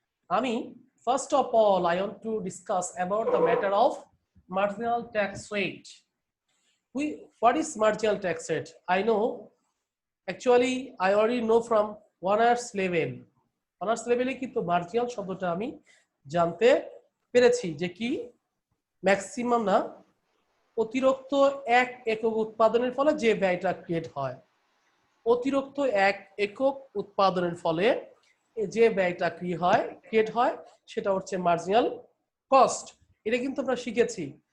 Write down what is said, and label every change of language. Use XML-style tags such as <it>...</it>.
<en>আমি first of all I want to discuss about the matter of marginal tax rate. What is marginal tax rate? I know, actually I already know from honors level.</en> <bn>Honors level এ কিন্তু marginal শব্দটা আমি জানতে পেরেছি যে কি maximum না, অতিরিক্ত এক একক উৎপাদনের ফলে যে ব্যয়টা ক্রিয়েট হয়। অতিরিক্ত এক একক উৎপাদনের ফলে যে ব্যয়টা ক্রিয়েট হয় সেটা হচ্ছে মার্জিনাল কস্ট। এটা কিন্তু আমরা শিখেছি।</bn>